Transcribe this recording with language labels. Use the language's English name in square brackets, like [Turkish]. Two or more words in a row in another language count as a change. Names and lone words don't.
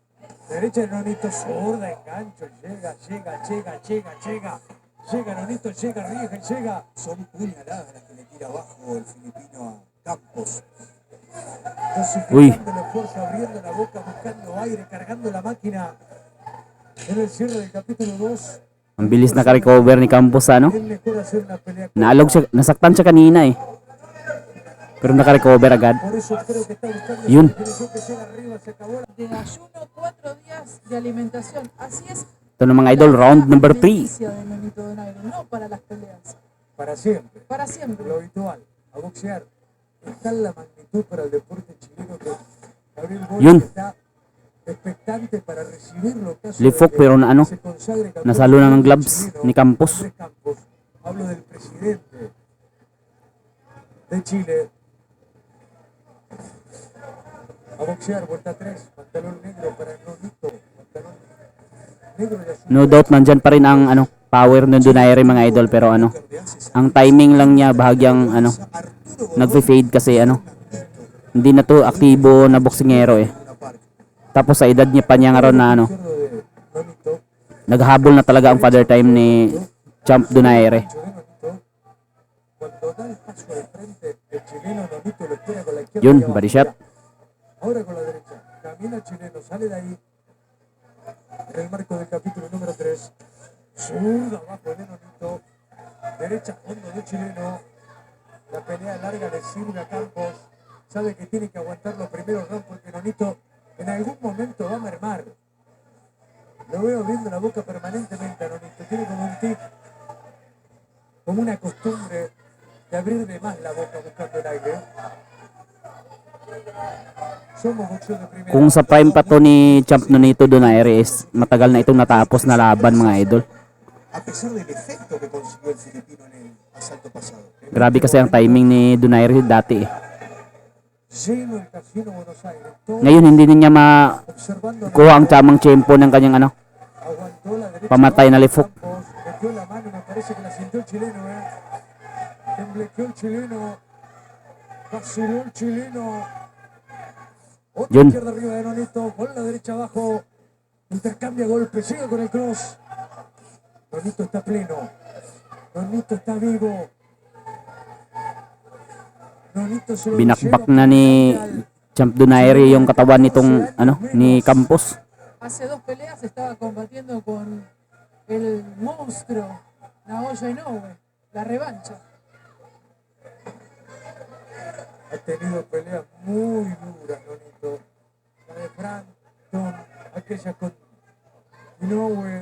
[Spanish] Derecha de Nonito, zurda, engancho, llega. Llega Nonito, llega, arriesga y llega. Son puñaladas las que le tira abajo el filipino a Campos. Uy. Dosificando la fuerza, abriendo la boca, buscando aire, cargando la máquina. En el cierre del capítulo 2, [Filipino] Ang bilis naka-recover ni Campos ano. [Spanish] es mejor hacer una pelea corta. [Filipino] Naalog siya, nasaktan siya kanina eh. Pero naka-recover agad. [Spanish] Por eso creo que está buscando esa [Filipino] Yun. [Spanish] definición que llega arriba, se acabó la... De ayuno, 4 días de alimentación. Así es. [Filipino] Ito na mga idol, round number 3. [Spanish] alimenticia de Nonito Donaire, no para las peleas. Para siempre. Para siempre. Lo habitual, a boxear. Está en la magnitud para el deporte chileno que Gabriel [Filipino] Yun. [Spanish] Boric está expectante para recibirlo. en caso [Filipino] Lifok, [Spanish] de que [Filipino] pero na ano, [Spanish] se consagre campeón [Filipino] nasalo na ng [Spanish] del [Filipino] gloves [Spanish] chileno, [Filipino] ni Campos. [Spanish] Andrés Campos. Hablo del presidente de Chile. A boxear, vuelta 3, pantalón negro para Nonito, pantalón negro y azul. [English] No doubt [Filipino] nandyan pa rin ang ano, power ng Donaire mga idol, pero ano, ang timing lang niya bahagyang ano, nagfe-fade kasi ano, hindi na to aktibo na boksingero eh. Tapos sa edad niya pa niya nga ron na ano, [Spanish] Izquierdo de Nonito, [Filipino] naghabol na talaga ang [English] father time [Filipino] ni Champ Donaire. [Spanish] derecho de Nonito. Cuando da el paso de frente, el chileno Nonito lo espera con la izquierda. [Filipino] Yun, [Spanish] y abajo. [English] body shot. [Spanish] Ahora con la derecha. Camina el chileno, sale de ahí. En el marco del capítulo número 3. Zurda abajo de Nonito. Derecha fondo del chileno. La pelea larga le sirve a Campos. Sabe que tiene que aguantar los primeros rounds porque Nonito en algún momento va a mermar. Lo veo abriendo la boca permanentemente a Nonito. Tiene como un tic, como una costumbre de abrir de más la boca buscando el aire. Somos boxeo de primera. [Filipino] Kung sa prime pa to ni Champ Nonito Donaire is matagal na itong natapos na laban mga idol. [Spanish] A pesar del efecto que consiguió el filipino en el asalto pasado. [Filipino] Grabe kasi ang timing ni Donaire dati eh. [Spanish] Lleno el casino Buenos Aires. Todo [Filipino] Ngayon hindi niya makuha [Spanish] observando. [Filipino] ang tamang tempo ng kanyang ano, [Spanish] Aguantó la derecha. [Filipino] pamatay na lifok. [Spanish] Campos metió la mano y me parece que la sintió el chileno, Temblequeó el chileno. Vaciló el chileno. Otra [Filipino] Yun. [Spanish] izquierda arriba de Nonito. Con la derecha abajo. Intercambia golpes. Llega con el cross. Nonito está pleno. Nonito está vivo. Nonito se lo [Filipino] Binakbak [Spanish] lleva [Filipino] na ni [Spanish] al- [Filipino] Champ Donaire yung katawan nitong ano ni Campos. [Spanish] Hace 2 peleas estaba combatiendo con el monstruo Naoya Inoue, la revancha. Ha tenido peleas muy duras, Nonito. La de Frampton, aquella con Inoue.